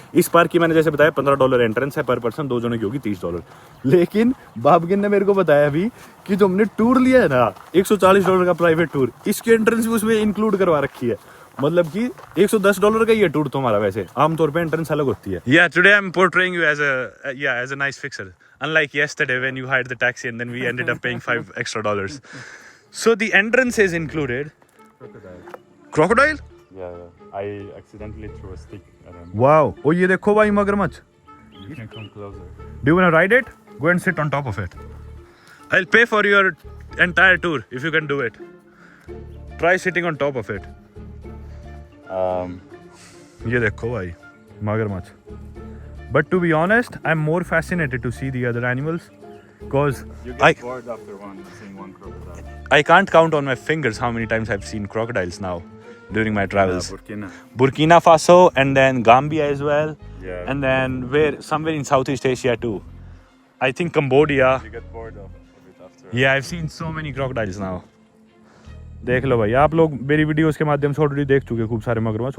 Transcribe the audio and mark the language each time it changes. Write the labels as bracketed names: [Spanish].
[Hindi] इस पार्क की मैंने जैसे बताया $15 एंट्रेंस है पर पर्सन, 2 जनों की होगी $30। लेकिन बाबकिन ने मेरे को बताया अभी कि जो हमने टूर लिया है ना $140 का प्राइवेट टूर, इसकी एंट्रेंस भी उसमें इंक्लूड करवा रखी है। मतलब कि $110 का ये टूर तुम्हारा। वैसे आमतौर पे एंट्रेंस अलग होती है। [English] Yeah, today I'm portraying you as a nice fixer. Unlike yesterday when you hired the taxi and then we ended up paying $5 extra. So the entrance is included. Crocodile? Yeah. I accidentally threw a stick at him. Wow. [Hindi] Oh, ये देखो भाई मगरमच्छ. [English] You can come closer. Do you want to ride it? Go and sit on top of it. I'll pay for your entire tour if you can do it. Try sitting on top of it. [Hindi] ये देखो भाई मगरमच्छ। [English] But to be honest, I'm more fascinated to see the other animals because You get bored after seeing one crocodile. I can't count on my fingers how many times I've seen crocodiles now during my travels. Burkina Faso and then Gambia as well. Yeah. And then somewhere in Southeast Asia too. I think Cambodia. You get bored of it after. Yeah, I've seen so many crocodiles now. [Hindi] देख लो भाई, आप लोग मेरी videos के माध्यम से already देख चुके खूब सारे मगरमच्छ।